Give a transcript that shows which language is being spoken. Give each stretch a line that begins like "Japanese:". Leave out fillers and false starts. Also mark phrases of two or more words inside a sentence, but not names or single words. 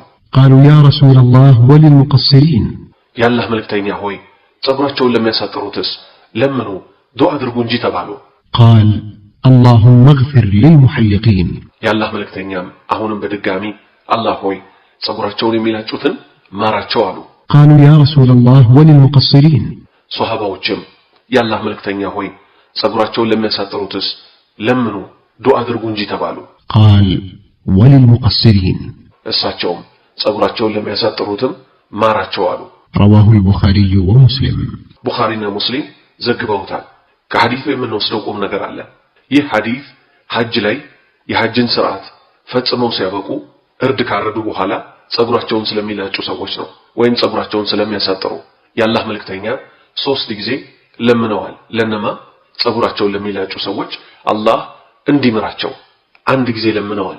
Arabic: قالوا يا رسول الله وللمقصرين.
Amharic: የአላህ መልእክተኛ ሆይ ጸጉራቸውን ለሚያሳጥሩትስ ለምኑ ዱዓ አድርጉ እንጂ ተባሉ።
Arabic: قال: اللهم اغفر للمحلقين.
Amharic: የአላህ መልእክተኛም አሁንም በድጋሚ አላህ ሆይ ጸጉራቸውን የሚላጩትን ማራቸው አሉ።
Arabic: قالوا يا رسول الله وللمقصرين.
Amharic: ሷሃባዎችም የአላህ መልእክተኛ ሆይ ጸጉራቸውን ለሚያሳጥሩትስ ለምኑ ዱዓ አድርጉ እንጂ ተባሉ።
Arabic: قال: وللمقصرين.
Amharic: እሳቸውም ጸጉራቸውን ለሚያሳጥሩትም ማራቸው አሉ።
Arabic: رواه البخاري ومسلم.
Amharic: ቡኻሪና ሙስሊም ዘግበውታል። ከሐዲሱ የምንወስደው ቁም ነገር አለ። ይህ ሐዲስ ሐጅ ላይ የሐጅን ሥርዓት ፈጽመው ሲያበቁ እርድ ካረዱ በኋላ ጸጉራቸውን ስለሚላጩ ሰዎች ነው፣ ወይም ጸጉራቸውን ስለሚያሳጥሩ የአላህ መልእክተኛ 3 ጊዜ ለምነዋል። ለነማ ጸጉራቸውን ለሚላጩ ሰዎች አላህ እንዲምራቸው 1 ጊዜ ለምነዋል።